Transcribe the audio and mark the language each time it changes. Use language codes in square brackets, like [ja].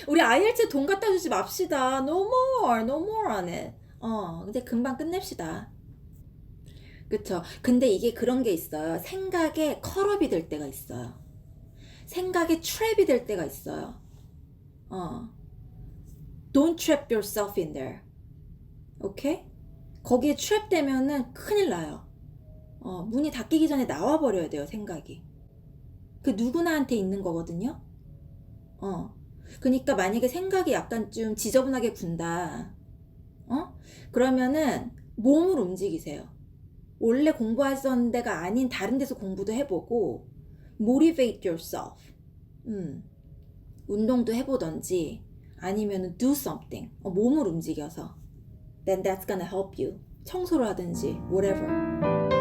[ko] 우리 IELTS 돈 갖다 주지 맙시다. [en] No more on it. [ko] 근데 금방 끝냅시다. 그쵸. 근데 이게 그런 게 있어요. 생각에 컬업이 될 때가 있어요. 생각에 트랩이 될 때가 있어요. [en] Don't trap yourself in there. 오케이? [ko] 거기에 트랩 되면은 큰일 나요. 문이 닫히기 전에 나와버려야 돼요, 생각이. 그 누구나한테 있는 거거든요. 그러니까 만약에 생각이 약간 좀 지저분하게 군다. 그러면은 몸을 움직이세요. 원래 공부했던 데가 아닌 다른 데서 공부도 해보고 [en] motivate yourself. [ko] 운동도 해보던지 아니면 [en] do something. [ko] 몸을 움직여서 [en] then that's gonna help you. [ko] 청소를 하든지 [en] whatever.